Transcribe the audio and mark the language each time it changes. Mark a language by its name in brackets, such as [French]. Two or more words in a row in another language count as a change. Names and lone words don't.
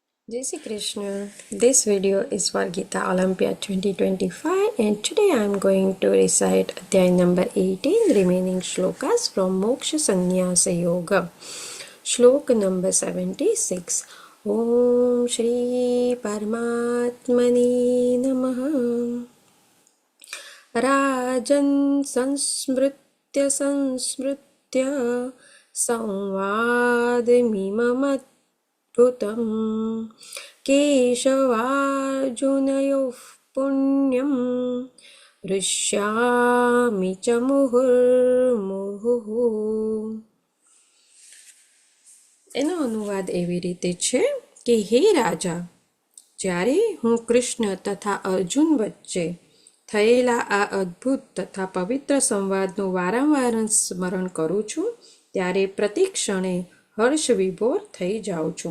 [Hindi] जय श्री कृष्ण. [English] This video is for Gita Olympiad 2025 and today I am going to recite Adhyay number 18 remaining shlokas from Moksha Sannyasa Yoga. Shlok number 76. [Sanskrit] ॐ श्री परमात्मने नमः. राजन् संस्मृत्य संवादमिमम् अद्भुतम् केशवार्जुनयोः पुण्यम् हृष्यामि च મુહુર્મુહુઃ. [Gujarati] એનો અનુવાદ એવી રીતે છે કે હે રાજા, જ્યારે હું કૃષ્ણ તથા અર્જુન વચ્ચે થયેલા આ અદ્ભુત તથા પવિત્ર સંવાદનું વારંવાર સ્મરણ કરું છું ત્યારે પ્રતિ ક્ષણે હર્ષ વિભોર થઈ જાઉં છું.